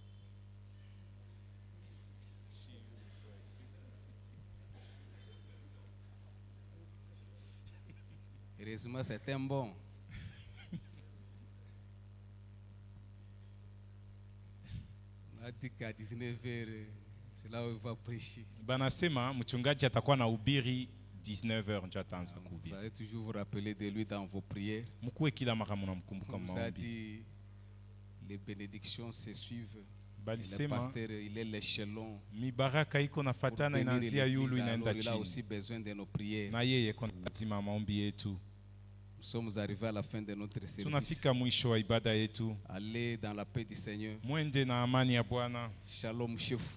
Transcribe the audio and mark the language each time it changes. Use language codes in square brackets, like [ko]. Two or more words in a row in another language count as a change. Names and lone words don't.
[fr] Heureusement, c'est un bon. On a dit qu'à 19h, c'est là où il va prêcher. [sw] Banasema mchungaji atakuwa na ubiri 19h ndio ataanza kuhubiri. [fr] Vous allez toujours vous rappeler de lui dans vos prières. [sw] Mkuwe kila mara mnamkumbuka maombi. [fr] Vous a dit les bénédictions se suivent. Le pasteur, il est l'échelon. [sw] Mibaraka iko nafatana inaanzia yulu inaenda chini. [fr] Il a aussi besoin de nos prières. [sw] Na yeye kuna lazima maombi yetu. [fr] Nous sommes arrivés à la fin de notre service. [sw] Tunafika mwisho wa ibada yetu. [fr] Allez dans la paix du Seigneur. [sw] Mwende na amani ya Bwana. [fr] Shalom chef.